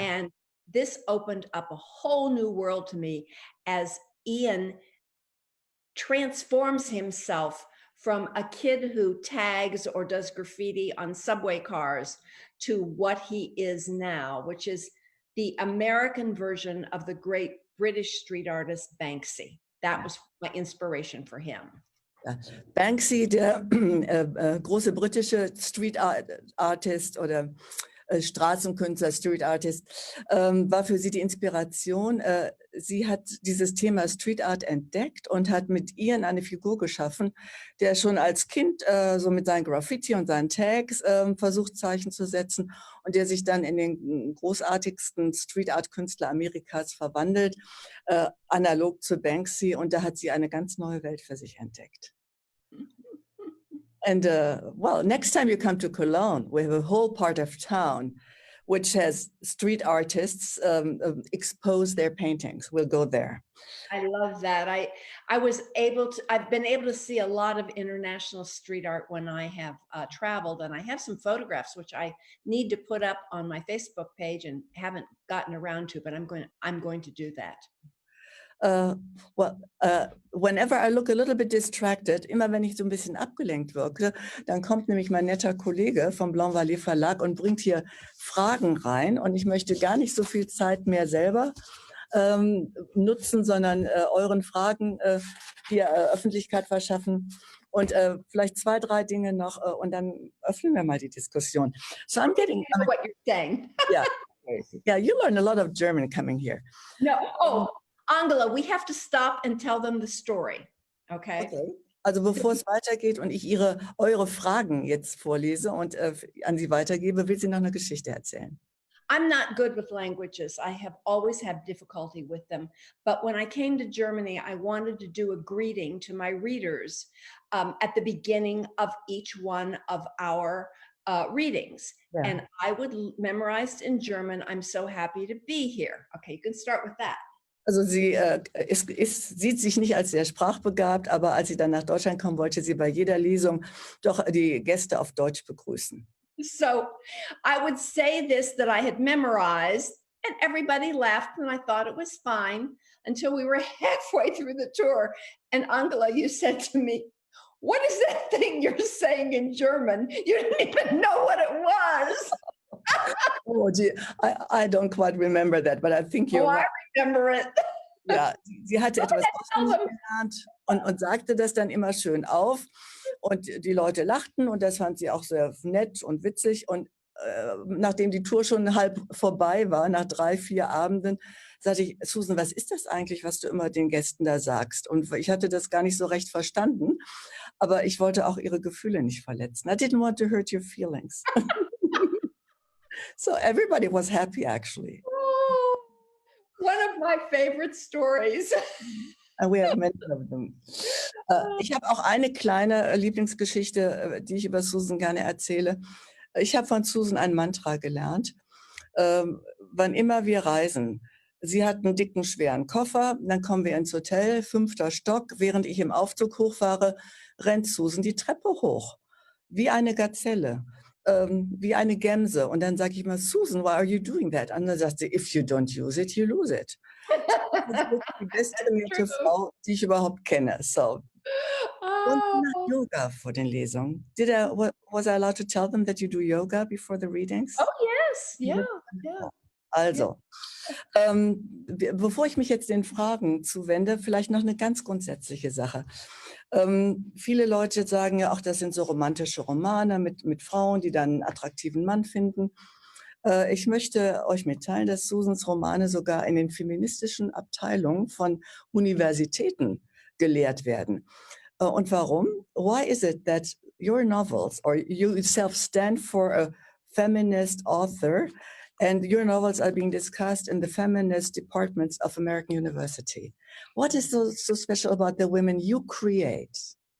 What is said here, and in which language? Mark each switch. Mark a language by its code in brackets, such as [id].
[en] And this opened up a whole new world to me as Ian transforms himself from a kid who tags or does graffiti on subway cars to what he is now, which is the American version of the great British street artist Banksy. That was my inspiration for him. [de] Banksy, der große britische Street Artist oder Straßenkünstler, Street Artist, war für sie die Inspiration. Sie hat dieses Thema Street Art entdeckt und hat mit Ian eine Figur geschaffen, der schon als Kind so mit seinen Graffiti und seinen Tags versucht, Zeichen zu setzen und der sich dann in den großartigsten Street Art Künstler Amerikas verwandelt, analog zu Banksy, und da hat sie eine ganz neue Welt für sich entdeckt. [en] And well, next time you come to Cologne, we have a whole part of town which has street artists expose their paintings. We'll go there. I love that. I've been able to see a lot of international street art when I have traveled, and I have some photographs which I need to put up on my Facebook page and haven't gotten around to, but I'm going to do that. Whenever I look a little bit distracted, [de] immer wenn ich so ein bisschen abgelenkt wirke, dann kommt nämlich mein netter Kollege vom Blanc Vallée Verlag und bringt hier Fragen rein, und ich möchte gar nicht so viel Zeit mehr selber nutzen, sondern euren Fragen hier Öffentlichkeit verschaffen. Und vielleicht 2, 3 Dinge noch, und dann öffnen wir mal die Diskussion. [en] So I'm getting... I know what you're saying. Yeah, you learn a lot of German coming here. No, Angela, we have to stop and tell them the story, okay? [de] Also bevor es weitergeht und ich eure Fragen jetzt vorlese und an Sie weitergebe, will sie noch eine Geschichte erzählen. [en] I'm not good with languages. I have always had difficulty with them. But when I came to Germany, I wanted to do a greeting to my readers at the beginning of each one of our readings. [de] Ja. [en] And I would memorize in German, I'm so happy to be here. Okay, you can start with that. [de] Also sie sieht sich nicht als sehr sprachbegabt, aber als sie dann nach Deutschland kommen, wollte sie bei jeder Lesung doch die Gäste auf Deutsch begrüßen. [en] So I would say this that I had memorized, and everybody laughed, and I thought it was fine until we were halfway through the tour. And Angela, you said to me, "What is that thing you're saying in German? You didn't even know what it was." Oh, I don't quite remember that, but I think you're right. I remember it. [de] Ja, sie hatte etwas auswendig gelernt und sagte das dann immer schön auf. Und die Leute lachten und das fand sie auch sehr nett und witzig. Und nachdem die Tour schon halb vorbei war, nach 3, 4 Abenden, sagte ich, Susan, was ist das eigentlich, was du immer den Gästen da sagst? Und ich hatte das gar nicht so recht verstanden, aber ich wollte auch ihre Gefühle nicht verletzen. [en] I didn't want to hurt your feelings. So everybody was happy, actually. Oh, one of my favorite stories. And we have many of them. [de] Ich habe auch eine kleine Lieblingsgeschichte, die ich über Susan gerne erzähle. Ich habe von Susan ein Mantra gelernt, wann immer wir reisen. Sie hat einen dicken, schweren Koffer, dann kommen wir ins Hotel, 5. Stock. Während ich im Aufzug hochfahre, rennt Susan die Treppe hoch, wie eine Gazelle, wie eine Gemse. Und dann sage ich immer, Susan, [en] why are you doing that? [de] Und dann sagt sie, [en] if you don't use it, you lose it. [de] Das ist die besttrainierte Frau, die ich überhaupt kenne. So. Und nach Yoga vor den Lesungen. [en] Was I allowed to tell them that you do yoga before the readings? Oh, yes. Yeah. Yeah. [de] Also, bevor ich mich jetzt den Fragen zuwende, vielleicht noch eine ganz grundsätzliche Sache. Viele Leute sagen ja auch, das sind so romantische Romane mit Frauen, die dann einen attraktiven Mann finden. Ich möchte euch mitteilen, dass Susans Romane sogar in den feministischen Abteilungen von Universitäten gelehrt werden. Und warum? [en] Why is it that your novels or you yourself stand for a feminist author and your novels are being discussed in the feminist departments of American University? What is so special about the women you create?